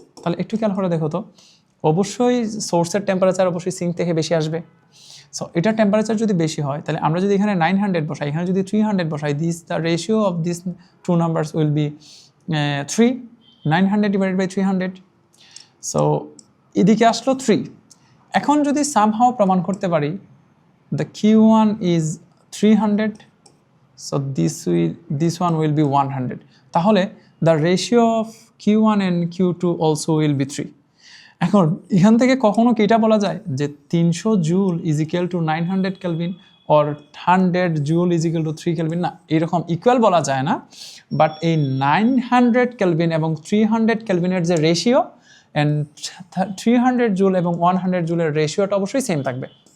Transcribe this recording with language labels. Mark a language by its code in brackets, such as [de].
[bn] তাহলে একটু খেয়াল করে দেখো তো, অবশ্যই সোর্সের টেম্পারেচার অবশ্যই সিঙ্ক থেকে বেশি আসবে। সো এটার টেম্পারেচার যদি বেশি হয় তাহলে আমরা যদি এখানে 900 বসাই, এখানে যদি 300 বসাই, [en] The ratio of this two numbers will be 3, 900 divided by 300। [bn] So এদিকে আসলো 3। এখন যদি সামহাও প্রমাণ করতে পারি [en] the Q1 is 300, so this one will be 100, [bn] তাহলে [en] the ratio of Q1 and Q2 also will be 3। [bn] এখন এখান থেকে কখনো কি এটা বলা যায় যে [en] 300 joule is equal to 900 kelvin or 100 joule is equal to 3 kelvin? [bn] না, এরকম ইকুয়াল বলা যায় না, বাট এই 900 কেলভিন এবং 300 কেলভিনের যে রেশিও অ্যান্ড 300 জুল এবং 100 জুলের রেশিওটা অবশ্যই সেম থাকবে।